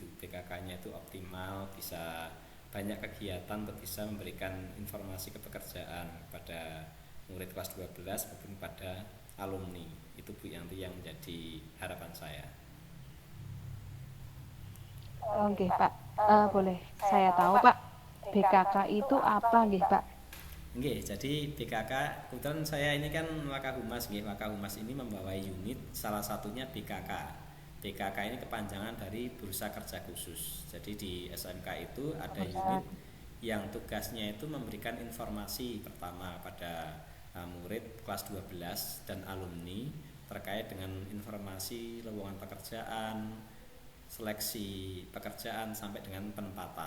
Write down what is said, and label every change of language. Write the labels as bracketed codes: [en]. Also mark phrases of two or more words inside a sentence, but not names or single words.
[id] PKK-nya itu optimal, bisa banyak kegiatan untuk bisa memberikan informasi kepekerjaan pada murid kelas 12 maupun pada alumni. Itu Bu yang menjadi harapan saya. oke Pak. Boleh saya tahu Pak, BKK itu apa nggih Pak? [jv] Nggih, [id] jadi BKK kebetulan saya ini kan Wakahumas nggih. Wakahumas ini membawa unit salah satunya BKK. BKK ini kepanjangan dari Bursa Kerja Khusus. Jadi di SMK itu ada unit yang tugasnya itu memberikan informasi pertama pada murid kelas 12 dan alumni terkait dengan informasi lowongan pekerjaan, seleksi pekerjaan sampai dengan penempatan.